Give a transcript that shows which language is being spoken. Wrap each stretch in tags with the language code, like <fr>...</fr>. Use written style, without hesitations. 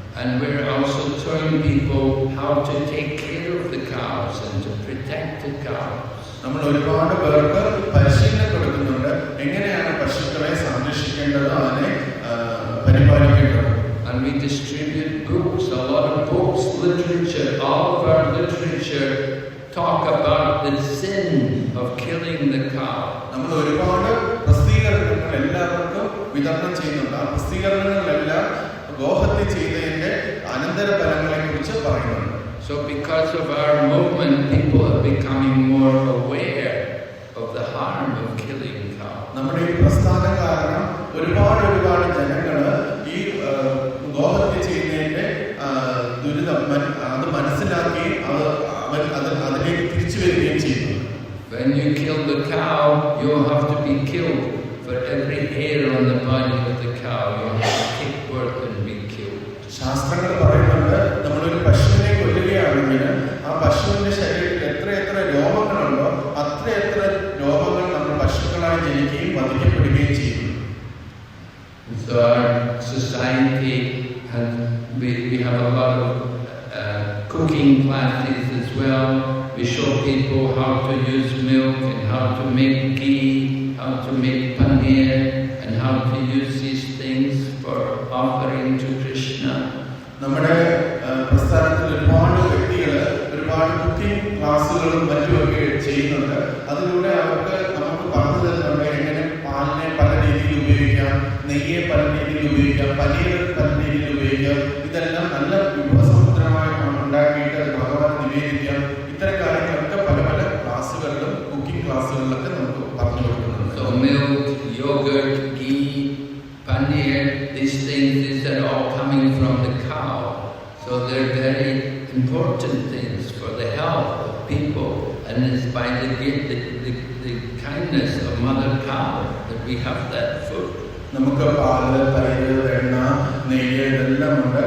<en>And we're also telling people how to take care of the cows and to protect the cows.</en> <ml>നമ്മൾ ഒരുപാട് പേർക്ക് പരിശീലനം കൊടുക്കുന്നുണ്ട് എങ്ങനെയാണ് പശുക്കളെ സംരക്ഷിക്കേണ്ടത്, അതിനെ പരിപാലിക്കേണ്ടത്.</ml> <en>And we distribute books, a lot of books, literature. All of our literature talk about the sin of killing the cow.</en> <ml>നമ്മൾ ഒരുപാട് പ്രസിദ്ധീകരണങ്ങൾ എല്ലാവർക്കും വിതരണം ചെയ്യുന്നുണ്ട്. ആ പ്രസിദ്ധീകരണങ്ങളെല്ലാം ഗോഹത്യ ചെയ്തതിന്റെ അനന്തരഫലങ്ങളെ കുറിച്ച് പറയുന്നുണ്ട്.</ml> <en>So because of our movement, people are becoming more aware of the harm of killing cows.</en> <ml>നമ്മുടെ ഈ പ്രസ്ഥാനം കാരണം ഒരുപാട് ജനങ്ങൾ ഈ ഗോഹത്യ ചെയ്യുന്നതിന്റെ ദുരിതം അത് മനസ്സിലാക്കി അതിലേക്ക് തിരിച്ചു വരികയും ചെയ്യുന്നു.</ml> <en>When you kill the cow, you have to be killed. For every hair on the body of the cow, you have to give birth and be killed.</en> <ml>ശാസ്ത്രങ്ങൾ പറയുന്നുണ്ട് നമ്മളൊരു പശുവിനെ കൊല്ലുകയാണെങ്കിൽ ആ പശുവിന്റെ ശരീരത്തിൽ എത്ര രോമങ്ങളുണ്ടോ അത്ര രോമങ്ങൾ നമ്മൾ പശുക്കളായി ജനിക്കുകയും വധിക്കപ്പെടുകയും ചെയ്യുന്നു.</ml> <en>So our society, and we have a lot of cooking classes as well. We show people how to use milk and how to make ghee, how to make paneer, and how to use these things for offering to Krishna.</en> <ml>നമ്മുടെ പ്രസ്ഥാനത്തിൽ ഒരുപാട് വ്യക്തികൾ ഒരുപാട് cooking ക്ലാസ്സുകളും മറ്റുമൊക്കെ ചെയ്യുന്നുണ്ട്. അതിലൂടെ നമുക്ക് പറഞ്ഞു തരുന്നുണ്ട് എങ്ങനെ പാലിനെ പല രീതിയിൽ ഉപയോഗിക്കാം, നെയ്യെ പല രീതിയിൽ ഉപയോഗിക്കാം, പനീർ പല രീതിയിൽ ഉപയോഗിക്കാം. ഇതെല്ലാം നല്ല വിഭവസമുദ്രമായി ഉണ്ടാക്കിയിട്ട് ഭഗവാൻ നിവേദിക്കാം. ഇത്തരം കാര്യങ്ങളൊക്കെ പല ക്ലാസ്സുകളിലും കുക്കിംഗ് ക്ലാസ്സുകളിലൊക്കെ നമുക്ക് പറഞ്ഞു കൊടുക്കുന്നുണ്ട്.</ml> <en>So milk, yogurt, ghee, paneer, these are all coming from the cow. So they're very important things for the health of people, and it's by the kindness of Mother Cow that we have that food.</en> <ml>നമുക്ക് പാല്, തൈര്, വെണ്ണ, നെയ്യ് ഇതെല്ലാം ഉണ്ട്.</ml>